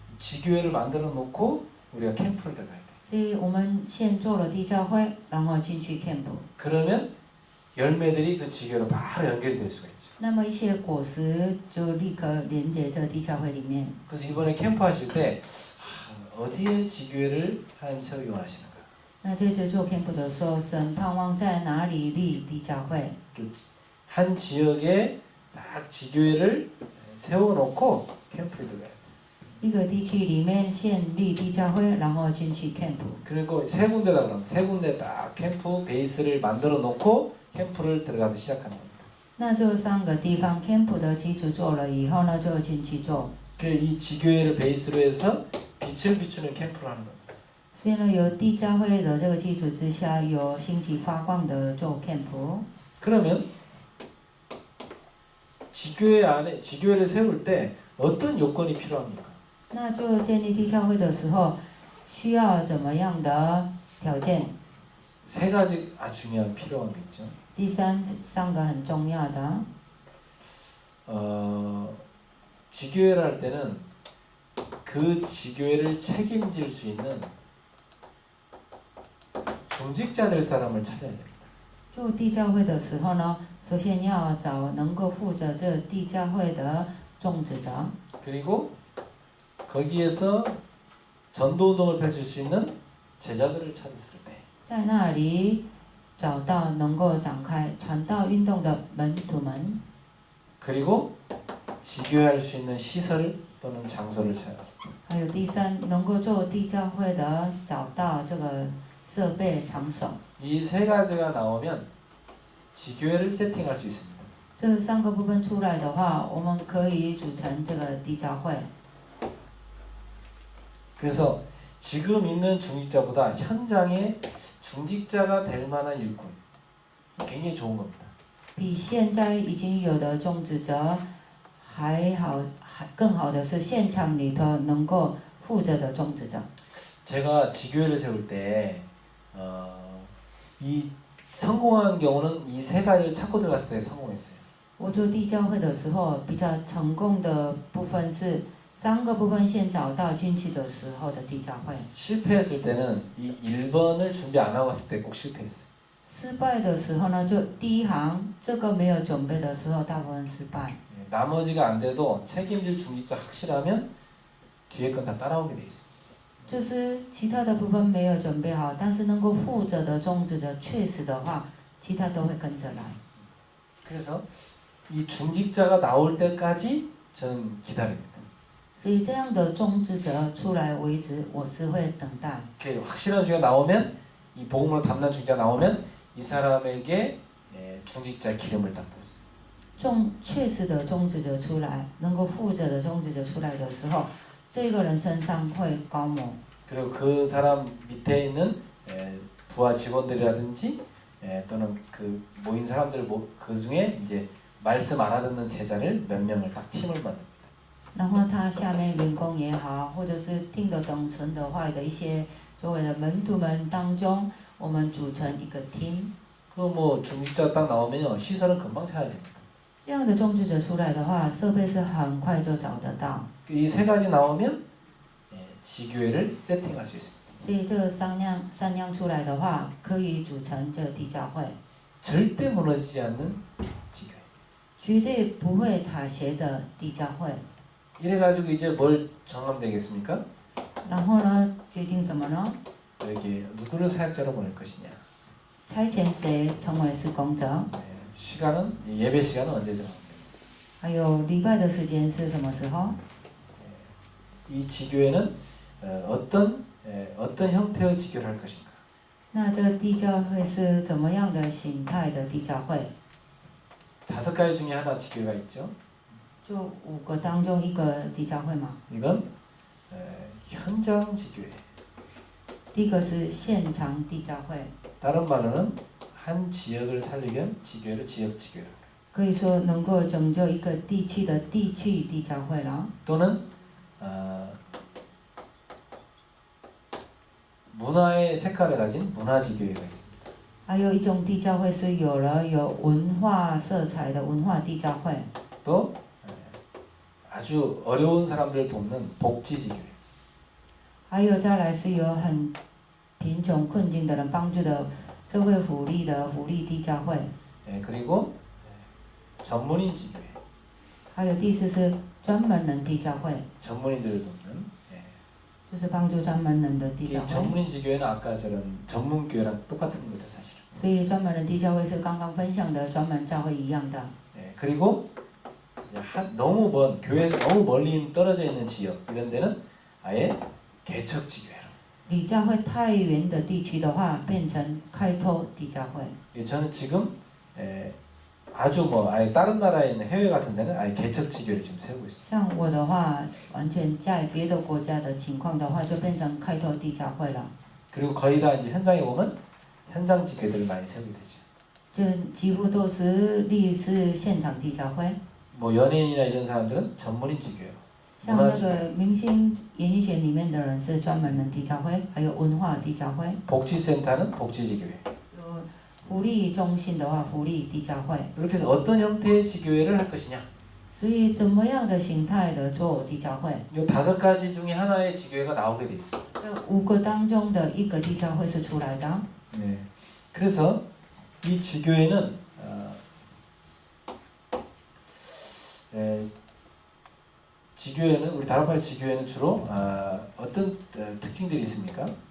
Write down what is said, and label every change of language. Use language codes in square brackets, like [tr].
[ko] 지교회를 만들어 놓고 우리가 캠프를 들어가야 돼. [zh] 所以我们先做了地教会，然后进去 camp。 [ko] 그러면 열매들이 그 지교회로 바로 연결이 될 수가 있죠. [zh] 那么一些果实就立刻连接这地教会里面。 [ko] 그래서 이번에 캠프 하실 때 어디에 지교회를 하나님 세우기 원하시는가? [zh] 那这次做 camp 的时候，神盼望在哪里立地教会？ [ko] 한 지역에 딱 지교회를 세워놓고 캠프를 들어가야 돼. [zh] 一个地区里面先立地教会，然后进去 camp。 [ko] 그리고 세 군데다 그러면 세 군데 딱 캠프 베이스를 만들어 놓고 캠프를 들어가서 시작하는 겁니다. [zh] 那就3个地方 camp 的基础做了以后呢，就进去做。 [ko] 이 지교회를 베이스로 해서 빛을 비추는 캠프를 하는 겁니다. [zh] 所以呢，有地教会的这个基础之下，有兴起发光的做 camp。 [ko] 그러면 지교회 안에 지교회를 세울 때 어떤 요건이 필요합니까? [zh] 那做建立地教会的时候，需要怎么样的条件？ [ko] 세 가지 아주 중요한 필요한 게 있죠. [zh] 三个很重要的。 [ko] 지교회를 할 때는 그 지교회를 책임질 수 있는 중직자 될 사람을 찾아야 됩니다. [zh] 做地教会的时候呢，首先要找能够负责这地教会的种植者， [ko] 그리고 거기에서 전도 운동을 펼칠 수 있는 제자들을 찾았을 때 [zh] 在那里找到能够展开传道运动的门徒们， [ko] 그리고 지교회할 수 있는 시설 또는 장소를 찾았을 때 [zh] 还有第三，能够做地教会的找到这个设备场所。 [ko] 이 세 가지가 나오면 지교회를 세팅할 수 있습니다. [zh] 这三个部分出来的话，我们可以组成这个地教会。 [ko] 그래서 지금 있는 중직자보다 현장에 중직자가 될 만한 일꾼 굉장히 좋은 겁니다. [zh] 比现在已经有的种植者还好，更好的是现场里头能够负责的种植者。 [ko] 제가 지교회를 세울 때 이 성공한 경우는 이 세 가지를 찾고 들어갔을 때 성공했어요. [zh] 我做地教会的时候，比较成功的部分是三个部分先找到进去的时候的地教会。 [ko] 실패했을 때는 이 1번을 준비 안 하고 갔을 때 꼭 실패했어요. [zh] 失败的时候呢，就第一行这个没有准备的时候，大部分失败。 [ko] 나머지가 안 돼도 책임질 중직자 확실하면 뒤에 건 다 따라오게 돼 있어요. [zh] 就是其他的部分没有准备好，但是能够负责的种植者确实的话，其他都会跟着来。 [ko] 그래서 이 중직자가 나올 때까지 저는 기다립니다. [zh] 所以这样的种植者出来为止，我是会等待。 [ko] 이렇게 확실한 중직자 나오면 이 복음으로 담난 중직자 나오면 이 사람에게 중직자 기름을 딱 부었어요. [zh] 确实的种植者出来，能够负责的种植者出来的时候，这个人身上会高抹。 [ko] 그리고 그 사람 밑에 있는 부하 직원들이라든지 또는 그 모인 사람들 그 중에 이제 말씀 알아듣는 제자를 몇 명을 딱 팀을 만듭니다. [zh] 然后他下面员工也好，或者是听得懂神的话语的一些周围的门徒们当中，我们组成一个 team。 [ko] 그 중직자 딱 나오면요 시설은 금방 찾아집니다. [zh] 这样的种植者出来的话，设备是很快就找得到。 [ko] 이 세 가지 나오면 지교회를 세팅할 수 있습니다. [zh] 所以这三样出来的话，可以组成这地教会， [ko] 절대 무너지지 않는 지교회. [zh] 绝对不会妥协的地教会。 [ko] 이래가지고 이제 뭘 정하면 되겠습니까? [zh] 然后呢，决定什么呢？ [ko] 여기 누구를 사역자로 보낼 것이냐. [zh] 差遣谁成为施工者？ [ko] 시간은 예배 시간은 언제 정합니까? [zh] 还有礼拜的时间是什么时候？ [ko] 이 지교회는 어떤 형태의 지교를 할 것인가? [zh] 那这地教会是怎么样的形态的地教会？ [ko] 5 가지 중에 하나 지교회가 있죠. [zh] 就5个当中一个地教会嘛。 [ko] 이건 현장 지교회. [zh] 第一个是现场地教会， [ko] 다른 말로는 한 지역을 살리기 위한 지교회를 지역 지교회. [zh] 可以说能够拯救一个地区的地区地教会了。 [ko] 또는 문화의 색깔을 가진 문화 지교회가 있습니다. [zh] 还有一种地教会是有文化色彩的文化地教会， [ko] 또 아주 어려운 사람들을 돕는 복지 지교회. [zh] 还有再来是有很贫穷困境的人帮助的社会福利的福利地教会， [ko] 그리고 전문인 지교회. [zh] 还有第四是专门人地教会， [ko] 전문인들을 돕는. [zh] 就是帮助专门人的地 이 教会。 [ko] 전문인 지교회는 아까 저런 전문 교회랑 똑같은 거죠 사실은. [zh] 所以专门人地教会是刚刚分享的专门教会一样的。 [ko] 그리고 이제 너무 먼 교회에서 너무 멀리 떨어져 있는 지역 이런 데는 아예 개척 지교회로. [zh] 离教会太远的地区的话，变成开拓地教会。 [ko] 저는 지금 아주 아예 다른 나라에 있는 해외 같은 데는 아예 개척 지교를 지금 세우고 있습니다. [zh] 像我的话，完全在别的国家的情况的话，就变成开拓地教会了。 [ko] 그리고 거의 다 이제 현장에 보면 현장 지교들을 많이 세우게 되죠. [zh] 就几乎都是立是现场地教会， [ko] 뭐 연예인이나 이런 사람들은 전문인 지교예요. [zh] 像那个明星演艺圈里面的人是专门的地教会，还有文化地教会， [ko] 복지센터는 복지지교회. [zh] 有福利中心的话，福利地教会。 [ko] 이렇게 해서 어떤 형태의 지교회를 할 것이냐. [zh] 所以怎么样的形态的做地教会？ [ko] 이 5가지 중에 하나의 지교회가 나오게 돼 있어요. [zh] 这5个当中的一个地教会是出来的。 [ko] 네. 그래서 이 지교회는 지교회는 우리 다락발 지교회는 주로 어떤 특징들이 있습니까?